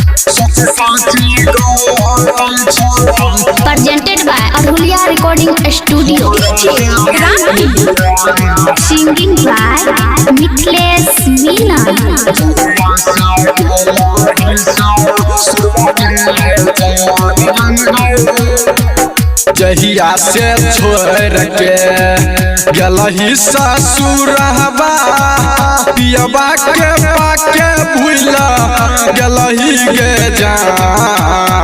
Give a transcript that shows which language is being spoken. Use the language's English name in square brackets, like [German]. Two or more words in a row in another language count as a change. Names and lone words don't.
[English] Presented by Adhulia Recording Studio. Singing by Mithilesh Meena. [Bhojpuri] जहिया से छोड़ के गलही ससुरहबा पियबा के पाके भूला गलही के जान।